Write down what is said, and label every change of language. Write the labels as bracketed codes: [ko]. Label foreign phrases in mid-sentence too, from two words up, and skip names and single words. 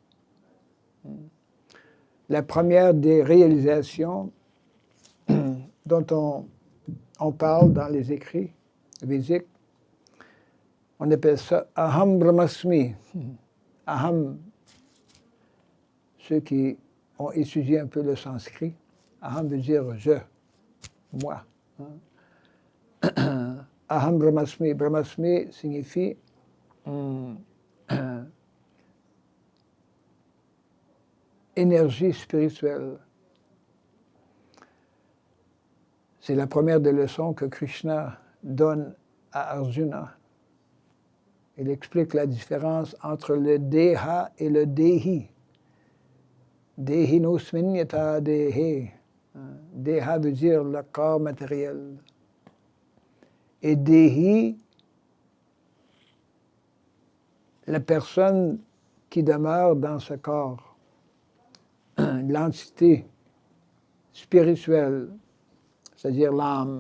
[fr] La première des réalisations dont on parle dans les écrits védiques, on appelle ça [sa] Aham Brahmasmi. [fr] Aham, ceux qui ont étudié un peu le sanskrit, Aham veut dire je, moi. [sa] Aham Brahmasmi. [fr] Brahmasmi signifie énergie spirituelle. C'est la première des leçons que Krishna donne à Arjuna. Il explique la différence entre le Deha et le Dehi. [sa] Dehi nosmin yata dehe. [fr] Deha veut dire le corps matériel. Et Dehi, la personne qui demeure dans ce corps, l'entité spirituelle, c'est-à-dire l'âme.